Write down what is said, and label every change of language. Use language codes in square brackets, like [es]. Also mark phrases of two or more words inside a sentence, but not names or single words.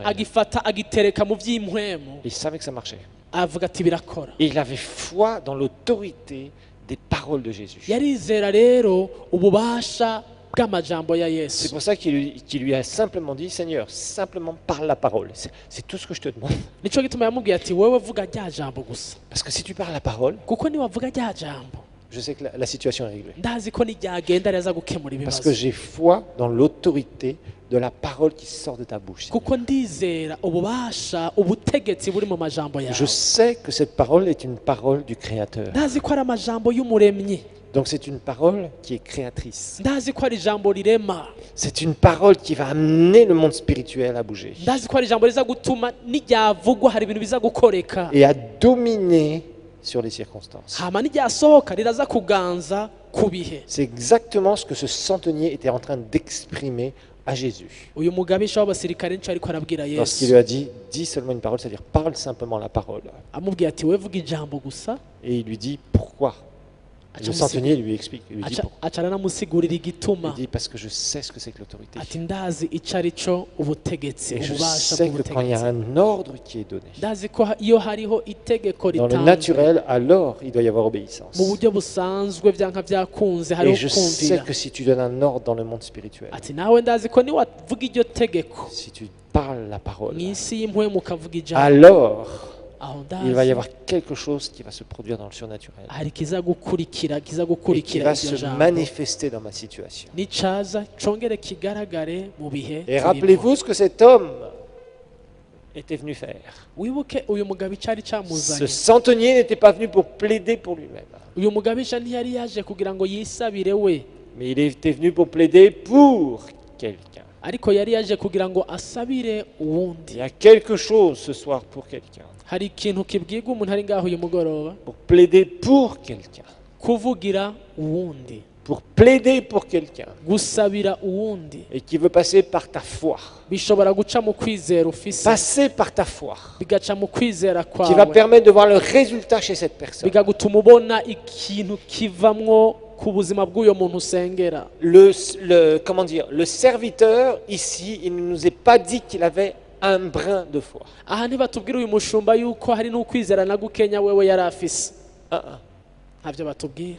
[rn] agifata agitereka mu by'impwemu [fr] Il savait que ça marchait. [rn] avuga ati birakora. [fr] Et il avait foi dans l'autorité des paroles de Jésus. [rn] yarizera rero ububasha bw'amajambo ya [fr] C'est [rn] yesu. [fr] pour ça qu'il lui a simplement dit, Seigneur, simplement parle la parole. C'est tout ce que je te demande. [rn] nicyo gituma yamubwiye ati wowe vuga rya jambo gusa [fr] Parce que si tu parles la parole, [rn] kuko niwavuga rya jambo [fr] je sais que la situation est réglée. [rn] ndazi ko n'iryagenda reza gukemura [fr] Parce que [rn] ibibazo [fr] j'ai foi dans l'autorité de la parole qui sort de ta bouche. [rn] kuko ndizera ububasha ubutegetsi buri mu majambo [fr] Je [rn] yawe. [fr] sais que cette parole est une parole du Créateur. [rn] ndazi ko ari amajambo y'umuremyi, [fr] Donc c'est une parole qui est créatrice. [rn] ndazi ko ari ijambo rirema, [fr] C'est une parole qui va amener le monde spirituel à bouger [rn] ndazi ko ari ijambo riza gutuma n'iryavugwa hari ibintu biza gukoreka, [fr] et à dominer sur les circonstances. [rn] hama n'iryasohoka riraza kuganza ku bihe. [fr] C'est exactement ce que ce centenier était en train d'exprimer à Jésus. [rn] uyu mugabisha w'abasirikare nicyo ariko arabwira [fr] Lorsqu'il [rn] yesu, [fr] lui a dit, dis seulement une parole, c'est-à-dire parle simplement la parole. [rn] amubwiye ati wowe vuga ijambo gusa. [fr] Et il lui dit, pourquoi? Le centenier lui explique, il lui dit, pourquoi? [rn] aca aranamusigurira [fr] Il [rn] igituma, [fr] dit, parce que je sais ce que c'est que l'autorité. [rn] ati ndazi icyo ari cyo ubutegetsi, [fr] Et je [rn] ububasha [fr] sais que quand il y a [rn] bw'ubutegetsi. [fr] un ordre qui est donné, [rn] ndazi ko iyo hariho itegeko [fr] dans le [rn] ritanzwe [fr] naturel, alors il doit y avoir obéissance. [rn] mu buryo busanzwe byanka byakunze hariho [fr] Et je sais [rn] kumvira. [fr] que si tu donnes un ordre dans le monde spirituel, [rn] ati nawe ndazi ko niwavuga iryo tegeko [fr] si tu parles la parole, [rn] mu isi y'impwemu ukavuga ijambo, [fr] alors [rn] aho [fr] il va y [rn] ndazi [fr] avoir quelque chose qui va se produire dans le surnaturel [rn] hari kiza gukurikira [fr] et qui [rn] gukurikira [fr] va [rn] iryo [fr] se [rn] jambo, [fr] manifester dans ma situation. [rn] nicaza congere kigaragare mu bihe [fr] Et [rn] turimo. [fr] rappelez-vous ce que cet homme était venu faire. [rn] wibuke uyu mugabisha ari [fr] Ce [rn] cyamuzanye [fr] centenier n'était pas venu pour plaider pour lui-même, [rn] uyu mugabisha ntiyari yaje kugira ngo yisabire we [fr] mais il était venu pour plaider pour quelqu'un. [rn] ariko yari yaje kugira ngo asabire [fr] Il [rn] uwundi [fr] y a quelque chose ce soir pour quelqu'un, [rn] hari ikintu kibwirwa umuntu ari ngaho uyu mugoroba [fr] pour plaider pour quelqu'un, [rn] kuvugira uwundi [fr] pour plaider pour quelqu'un, [rn] gusabira uwundi [fr] et qui veut passer par ta foi, [rn] bishobora guca mu kwizera ufise [fr] passer par ta foi, [rn] bigaca mu kwizera [fr] qui va [rn] kwawe [fr] permettre de voir le résultat chez cette personne. [rn] bikagutuma ubona ikintu kivamwo ku buzima bw'uyo muntu usengera [fr] Comment dire, le serviteur ici, il ne nous est pas dit qu'il avait un brin de foi. [rn] aha ntibatubwira uyu mushumba yuko hari n'ukwizera na gukenya wewe yari afise ntabyo batubwira